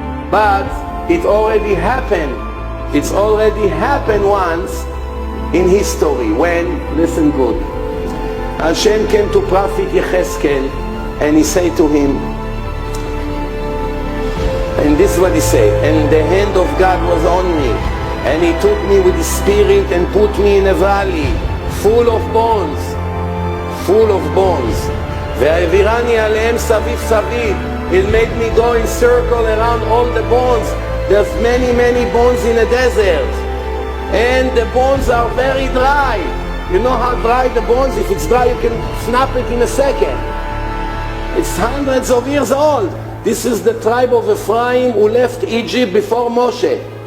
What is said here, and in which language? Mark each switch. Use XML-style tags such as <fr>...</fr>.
<en>But it already happened. It's already happened once in history when, listen good, Hashem came to Prophet Yecheskel and he said to him, and this is what he said, and the hand of God was on me, and he took me with his spirit and put me in a valley full of bones, full of bones.</en> <he>והעבירני עליהם סביב סביב.</he> <en>It made me go in circle around all the bones. There's many bones in the desert, and the bones are very dry. You know how dry the bones? If it's dry, you can snap it in a second. It's hundreds of years old. This is the tribe of Ephraim who left Egypt before Moshe.</en>